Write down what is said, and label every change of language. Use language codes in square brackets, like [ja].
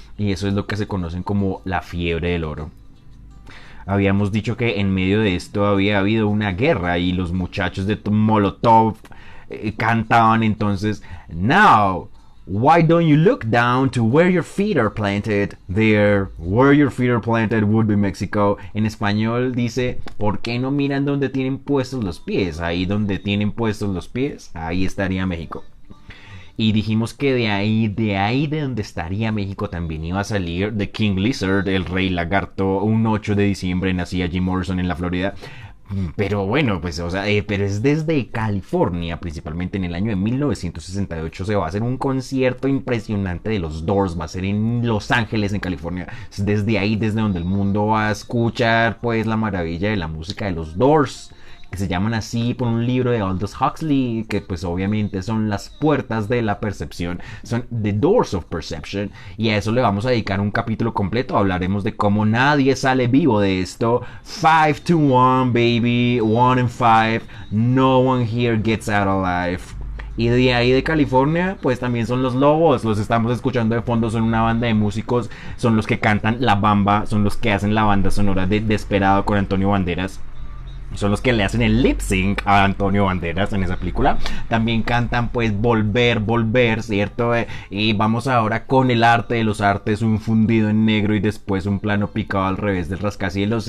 [es] Y eso es lo que se conocen como la fiebre del oro. Habíamos dicho que en medio de esto había habido una guerra y los muchachos de Molotov cantaban entonces: [en] Now, why don't you look down to where your feet are planted? There, where your feet are planted would be Mexico. [es] En español dice: ¿por qué no miran donde tienen puestos los pies? Ahí donde tienen puestos los pies, ahí estaría México. Y dijimos que de ahí de donde estaría México también iba a salir The King Lizard, el rey lagarto. Un 8 de diciembre nacía Jim Morrison en la Florida. Pero bueno, pues, o sea, pero es desde California, principalmente en el año de 1968, se va a hacer un concierto impresionante de los Doors, va a ser en Los Ángeles, en California. Es desde ahí, desde donde el mundo va a escuchar, pues, la maravilla de la música de los Doors, que se llaman así por un libro de Aldous Huxley, que pues obviamente son las puertas de la percepción, son The Doors of Perception, y a eso le vamos a dedicar un capítulo completo. Hablaremos de cómo nadie sale vivo de esto. [en] 5 to 1, baby, 1 and 5, no one here gets out alive. [es] Y de ahí de California, pues también son los Lobos. Los estamos escuchando de fondo, son una banda de músicos. Son los que cantan La Bamba, son los que hacen la banda sonora de Desperado con Antonio Banderas. Son los que le hacen el lip sync a Antonio Banderas en esa película. También cantan pues Volver, Volver, ¿cierto? Y vamos ahora con el arte de los artes, un fundido en negro y después un plano picado al revés del rascacielos.